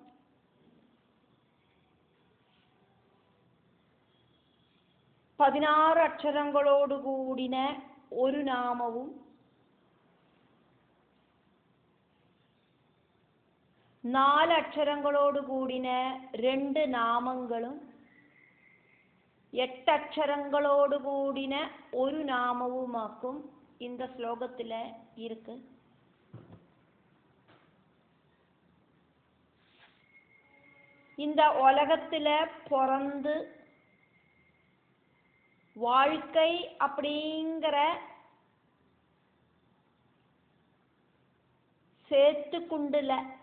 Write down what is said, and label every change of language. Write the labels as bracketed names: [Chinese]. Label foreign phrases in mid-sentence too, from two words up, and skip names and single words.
[Malayalam] പതിനാറ് അക്ഷരങ്ങളോടുകൂടിന ഒരു നാമവും 4 അക്ഷരങ്ങളോടുകൂടിന 2 നാമങ്ങളും 8 അക്ഷരങ്ങളോടുകൂടിന ഒരു നാമവുമാക്കും [Tamil] இந்த ஸ்லோகத்தில் இருக்கு. இந்த உலகத்தில் பிறந்து வாழ்க்கை அப்படிங்கிற சேத்துக்குண்டுல